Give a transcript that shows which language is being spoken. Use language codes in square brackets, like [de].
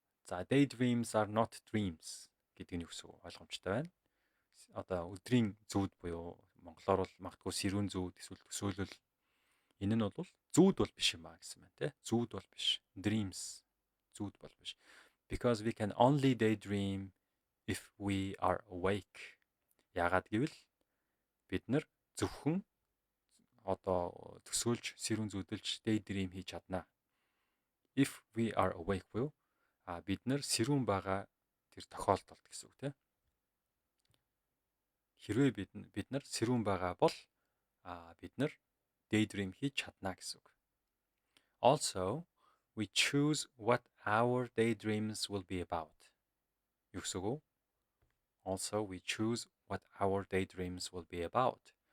[mn] За [en] daydreams are not dreams [mn] гэдэг нь юу гэсэн үг ойлгомжтой байна. Одоо өдрийн зүүд буюу монголоор бол магадгүй сэрүүн зүүд эсвэл төсөөлөл энэ нь бол зүүд бол биш юм аа гэсэн байна тий. Зүүд бол биш. Dreams зүүд бол биш. [en] Because we can only daydream if we are awake. [mn] Яагаад гэвэл бид нар зөвхөн одоо төсөөлж сэрүүн зүүдэлж daydream хийж чадна. [en] If we are awake [mn] буюу бид нар сэрүүн байгаа тэр тохиолдолд гэсэн үг тийм. Хэрвээ бид нар сэрүүн байгаа бол бид нар daydream хийж чадна гэсэн үг. [en] Also, we choose what our daydreams will be about. [mn] Юу гэсэн үг? [en] Also, we choose what our daydreams will be about.